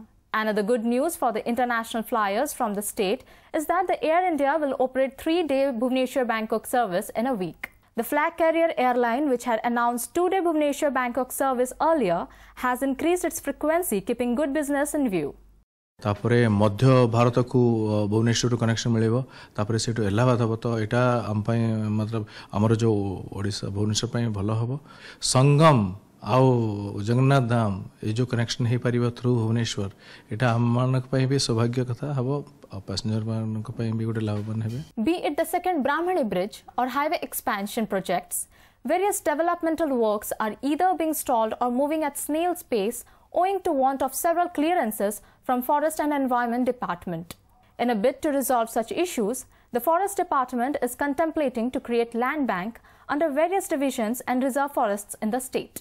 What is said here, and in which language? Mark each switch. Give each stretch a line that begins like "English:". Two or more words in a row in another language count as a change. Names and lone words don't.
English: Another good news for the international flyers from the state is that the Air India will operate 3-day Bhubaneswar-Bangkok service in a week. The flag carrier airline, which had announced 2-day Bhubaneswar-Bangkok service earlier, has increased its frequency, keeping good business in view.
Sambalpuri: ତାପରେ ମଧ୍ୟ ଭାରତ କୁ ଭୁବନେଶ୍ୱର କନେକ୍ସନ ମିଳେବୋ ତାପରେ ସେଟୋ ଇଲାହାବାଦ ହବୋ ତ ଏଟା ହମ ପଇ ମତଲବ ହମର ଯୋ ଓଡ଼ିଶା ଭୁବନେଶ୍ୱର ପଇ ଭଲୋ ହବୋ ସଙ୍ଗମ ଆଉ ଜଗନ୍ନାଥ ଧାମ ଏ ଯୋ କନେକ୍ସନ ହେ ପରିବୋ ଥ୍ରୁ ଭୁବନେଶ୍ୱର ଏଟା ହମ ମାନକ ପଇ ବି ସୌଭାଗ୍ୟ କଥା ହବୋ ପାସେଞ୍ଜର ମାନକ ପଇ ବି ଗୋଟେ ଲାଭବାନ ହେବେ.
English: Be it the second Brahmani bridge or highway expansion projects, various developmental works are either being stalled or moving at snail's pace owing to want of several clearances from Forest and Environment Department. In a bid to resolve such issues, the Forest Department is contemplating to create land bank under various divisions and reserve forests in the state.